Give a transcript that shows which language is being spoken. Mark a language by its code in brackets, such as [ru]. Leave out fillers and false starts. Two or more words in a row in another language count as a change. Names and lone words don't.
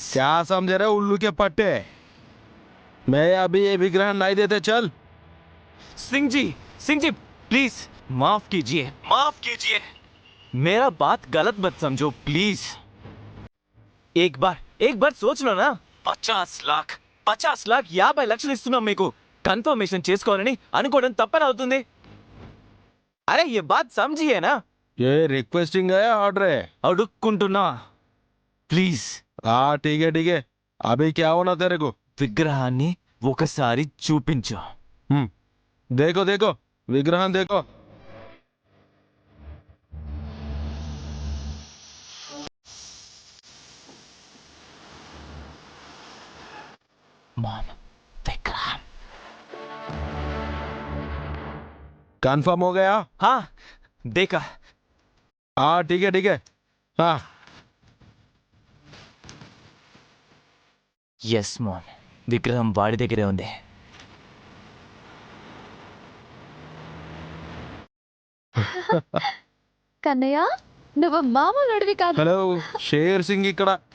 [hi] क्या समझ रहे उल्लू के पट्टे? मैं अभी ये विग्रह नहीं देते. चल सिंह जी प्लीज माफ कीजिए, माफ कीजिए. मेरा बात गलत मत समझो प्लीज. एक बार सोच लो ना. [te] 50 लाख 50 లక్షలు ఇస్తున్నాం మీకు కన్ఫర్మేషన్ చేసుకోవాలని అనుకోవడం తప్పని అవుతుంది. [hi] అరే ये बात समझिए ना. ये रिक्वेस्टिंग है ऑर्डर है? [te] అడుక్కుంటున్నా ప్లీజ్. [hi] हाँ ठीक है. अभी क्या होना तेरे को? [te] విగ్రహాన్ని ఒకసారి చూపించు. [hi] देखो देखो विग्रह देखो. [te] మామ్, విగ్రహం. [hi] कंफर्म हो गया? हाँ देखा. हाँ ठीक है. हाँ [en] yes ma'am, [te] విగ్రహం వాడి దగ్గరే ఉంది. కన్నయ్య, నువ్వు మామూలు అడివి కాదు. హలో షేర్ సింగ్ ఇక్కడ.